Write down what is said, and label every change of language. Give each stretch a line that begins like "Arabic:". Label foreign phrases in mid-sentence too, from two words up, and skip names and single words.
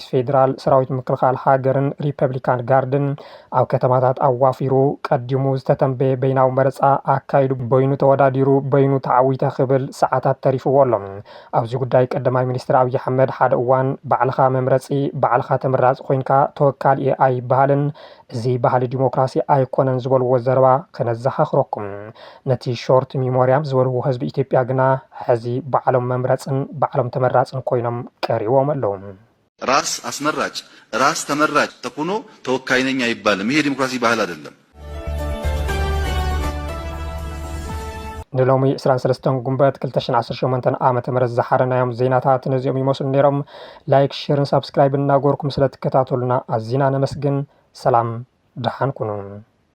Tigrinya: ፌደራል ሰራዊት ምክልኻል ሃገርን ሪፐብሊካን ጋርድን ኣብ ከተማታት ኣዋፊሩ ቀዲሙ ዝተተንበየ በይናዊ መረፃ ኣካይዱ በይኑ ተወዳዲሩ በይኑ ተዓዊተ ክብል ሰዓታት ተሪፍዎ ኣሎ። ኣብዚ ጉዳይ ቀዳማይ ሚኒስትር ኣብይ ኣሕመድ ሓደ እዋን ባዕልኻ መምረፂ ባዕልኻ ተመራፂ ኮይንካ ተወካል እየ ኣይበሃልን እዚ ባህሊ ዲሞክራሲ ኣይኮነን ዝበልዎ ዘረባ ከነዘኻኽረኩም። ነቲ
English: short memory
Tigrinya: ዝበልዎ ህዝቢ ኢትዮጵያ ግና ሕዚ ባዕሎም መምረፅን ባዕሎም ተመራፅን ኮይኖም ቀሪቦም ኣለዉ።
Amharic: ራስ አስመራጭ ራስ ተመራጭ ተኩኖ ተወካይ ነኝ አይባልም። ይሄ ዲሞክራሲ ባህል አይደለም።
Tigrinya: ንሎሚ 23 ጉንበት 2018 ዓመተ ምህረት ዝሓረናዮም ዜናታት ነዚኦም ይመስሉ ነይሮም። ላይክ ሼርን ሳብስክራይብ እናገርኩም ስለትከታተሉና ኣዝና ነመስግን። ሰላም ድሓን ኩኑ።